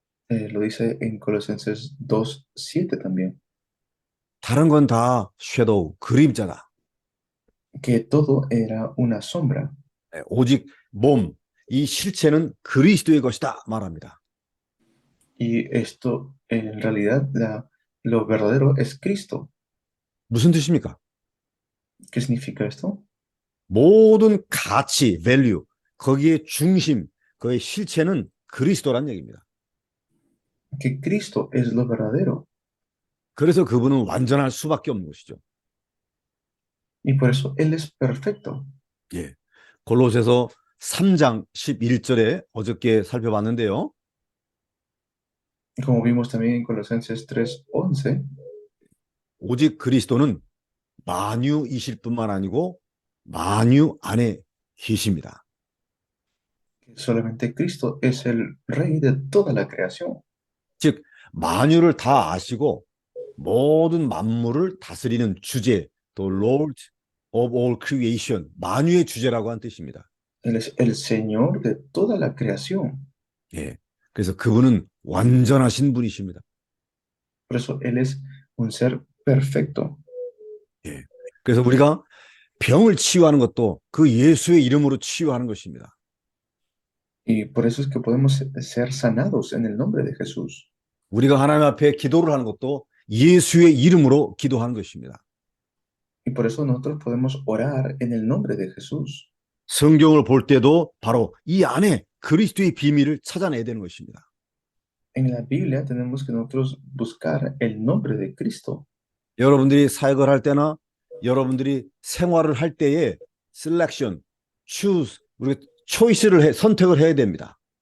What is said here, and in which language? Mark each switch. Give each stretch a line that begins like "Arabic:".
Spanish: Lo dice en Colosenses 2, 7 también.
Korean: 다른 건 다 섀도우, 그림자다.
Spanish: Que todo era una sombra.
Korean: 예, 오직 몸, 이 실체는 그리스도의 것이다 말합니다.
Spanish: Y esto, en realidad, lo verdadero es Cristo.
Korean: 무슨 뜻입니까?
Spanish: ¿Qué significa esto?
Korean: 모든 가치, value, 거기에 중심, 그의 실체는 그리스도란 얘기입니다.
Spanish: Que Cristo es lo verdadero.
Korean: 그래서 그분은 완전할 수밖에 없는 것이죠.
Spanish: Y por eso Él es perfecto.
Korean: 예. 골로새서 3장 11절에 어저께 살펴봤는데요.
Spanish: Como vimos también en Colosenses 3:11,
Korean: 오직 그리스도는 만유이실 뿐만 아니고 만유 안에 계십니다.
Spanish: solamente Cristo es el Rey de toda la creación.
Korean: 즉 만유를 다 아시고 모든 만물을 다스리는 주제,
English: the Lord of all creation,
Korean: 만유의 주제라고 한 뜻입니다.
Spanish: Él es el Señor de toda la creación.
Korean: 예. 그래서 그분은 완전하신 분이십니다.
Spanish: Por eso Él es un ser perfecto.
Korean: 예. 그래서 우리가 병을 치유하는 것도 그 예수의 이름으로 치유하는 것입니다.
Spanish: Y por eso es que podemos ser sanados en el nombre de Jesús.
Korean: 우리가 하나님 앞에 기도를 하는 것도 예수의 이름으로 기도하는 것입니다.
Spanish: Y por eso nosotros podemos orar en el nombre de Jesús.
Korean: 성경을 볼 때도 바로 이 안에 그리스도의 비밀을 찾아내야 되는 것입니다.
Spanish: En la Biblia tenemos que nosotros buscar el nombre de Cristo.
Korean: 여러분들이 사역을 할 때나 여러분들이 생활을 할 때에 selection, choose, 우리가 choice를 선택을 해야 됩니다.